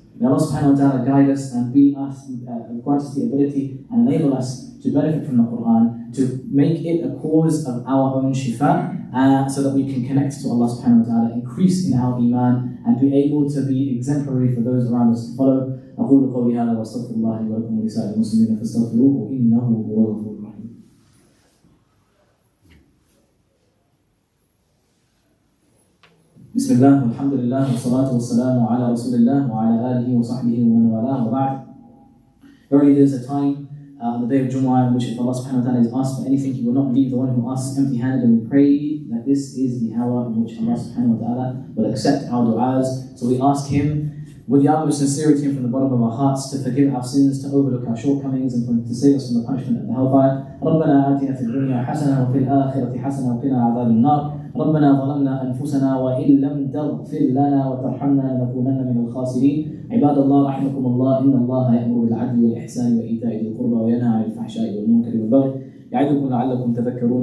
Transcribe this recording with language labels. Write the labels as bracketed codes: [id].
[en] May Allah subhanahu wa ta'ala guide us and grant us the ability and enable us to benefit from the Quran, to make it a cause of our own shifa, so that we can connect to Allah subhanahu wa ta'ala, increase in our iman, and be able to be exemplary for those around us to follow. [ar] أقول قولي هذا وأستغفر الله لي ولكم ولسائر المسلمين فاستغفروه إنه هو الغفور الرحيم. بسم الله والحمد لله والصلاة والسلام على رسول الله وعلى آله وصحبه ومن والاه وبعد. [en] Verily there is a time on the day of Jumu'ah in which if Allah subhanahu wa ta'ala is asked for anything, He will not leave the one who asks empty-handed, and we pray that this is the hour in which Allah subhanahu wa ta'ala will accept our du'as. So we ask Him with the utmost sincerity and from the bottom of our hearts to forgive our sins, to overlook our shortcomings, and to save us from the punishment of the hellfire. [ar] ربنا آتنا في الدنيا حسنة وفي الآخرة حسنة وقنا عذاب النار. ربنا ظلمنا أنفسنا وإن لم تغفر لنا وترحمنا لنكونن من الخاسرين. عباد الله رحمكم الله، إن الله يأمر بالعدل والإحسان وإيتاء ذي القربى وينهى عن الفحشاء والمنكر والبغي يعظكم لعلكم تذكرون.